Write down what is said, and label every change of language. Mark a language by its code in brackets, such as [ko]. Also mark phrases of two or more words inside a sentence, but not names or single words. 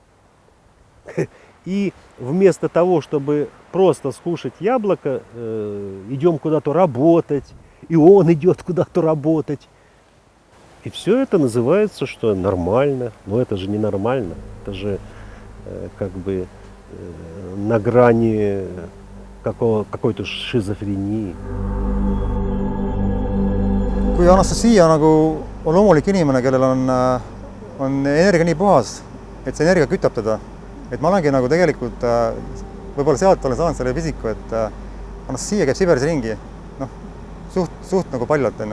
[ru] И вместо того, чтобы просто скушать яблоко, идем куда-то работать, и он идет куда-то работать. И все это называется, что нормально. Но это же не нормально. Это же как бы на грани какой-то šizofreenii. [et] kui Anastasia nagu on loomulik inimene, kellel on energia nii puhas, et see energia kütab teda, et ma olengi nagu tegelikult võib-olla sealt olen saanud selle pisiku, et Anastasia käib Siberis ringi, noh, suht nagu paljalt, on ju.